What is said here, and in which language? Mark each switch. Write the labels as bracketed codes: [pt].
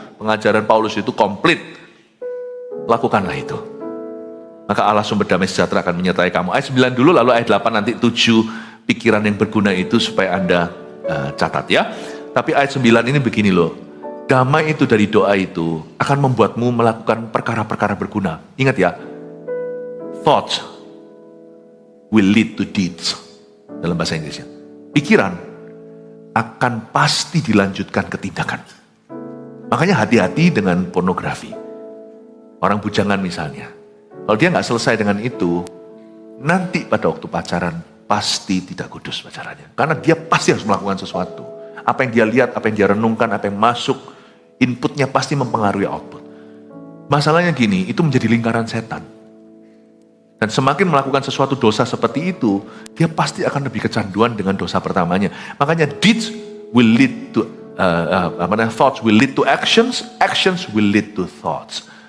[id] Pengajaran Paulus itu komplit. Lakukanlah itu. Maka Allah sumber damai sejahtera akan menyertai kamu. Ayat 9 dulu, lalu ayat 8 nanti 7 pikiran yang berguna itu supaya Anda catat ya. Tapi ayat 9 ini begini loh. Damai itu dari doa itu akan membuatmu melakukan perkara-perkara berguna. Ingat ya, [en] thoughts will lead to deeds. [id] Dalam bahasa Inggrisnya. Pikiran akan pasti dilanjutkan ke tindakan. Makanya hati-hati dengan pornografi. Orang bujangan misalnya. Kalau dia nggak selesai dengan itu, nanti pada waktu pacaran pasti tidak kudus pacarannya. Karena dia pasti harus melakukan sesuatu. Apa yang dia lihat, apa yang dia renungkan, apa yang masuk, inputnya pasti mempengaruhi output. Masalahnya gini, itu menjadi lingkaran setan. Dan semakin melakukan sesuatu dosa seperti itu, dia pasti akan lebih kecanduan dengan dosa pertamanya. Makanya [en] deeds will lead to, thoughts will lead to actions, actions will lead to thoughts.